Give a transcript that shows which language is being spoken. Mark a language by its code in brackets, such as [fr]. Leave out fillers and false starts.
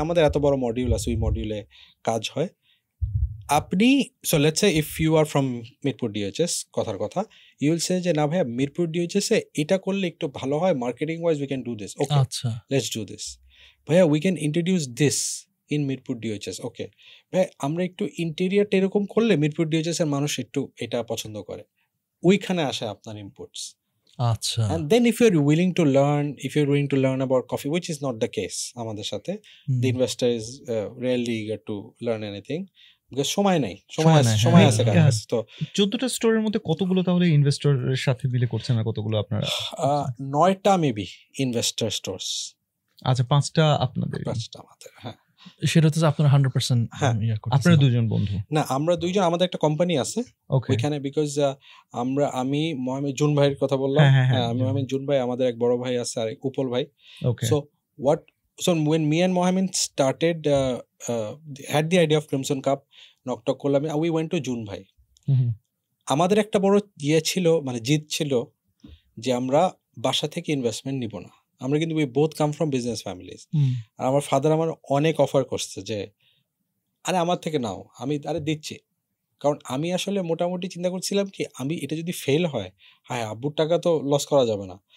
[bn] আমাদের এত বড় মডিউল আছে, ওই মডিউলে কাজ হয়। আপনি [en] so let's say if you are from Mirpur DHS, [bn] কথার কথা, [en] you will say [bn] যে না ভাইয়া মিরপুর ডিএইচএস এ এটা করলে একটু ভালো হয়, [en] marketing wise we can do this, okay let's do this ভাইয়া, we can introduce this in Mirpur DHS, [bn] ওকে ভাই আমরা একটু ইন্টেরিয়ারটা এরকম করলে মিরপুর ডিএইচএস এর মানুষ একটু এটা পছন্দ করে, ওইখানে আসে আপনার ইনপুটস। আচ্ছা, [en] and then if you're willing to learn about coffee, which is not the case [bn] আমাদের সাথে, [en] the investor is rarely eager to learn anything because [bn] সময় আছে কাজ। তো 14টা স্টোরের মধ্যে কতগুলো তাহলে ইনভেস্টরের সাথে মিলে করছেন, আর কতগুলো আপনারা? 9টা মেবি ইনভেস্টর স্টোরস। আচ্ছা, 5টা আপনাদের? 5টা আমাদের, হ্যাঁ। সেটা হচ্ছে আপনারা 100%? আপনারা দুজন বন্ধু? না, আমরা দুইজন, আমাদের একটা কোম্পানি আছে ওইখানে, বিকজ আমি মোহাম্মদ জুন ভাইয়ের কথা বললাম, আমি মোহাম্মদ জুন ভাই, আমাদের এক বড় ভাই আছে আর উপল ভাই। [en] So when me and Mohammed started had the idea of Crimson Cup, knock [bn] করলাম, [en] we went to জুন ভাই। [bn] আমাদের একটা বড় ছিল, মানে জিদ ছিল যে আমরা বাসা থেকে ইনভেস্টমেন্ট নিব না, আমরা কিন্তু [en] We both come from business families. [bn] আর আমার ফাদার আমার অনেক অফার করছে যে আরে আমার থেকে নাও, আমি আরে দিচ্ছি। কারণ আমি আসলে মোটামুটি চিন্তা করছিলাম কি, আমি এটা যদি ফেল হয়, হ্যাঁ আব্বুর টাকা তো লস করা যাবে না।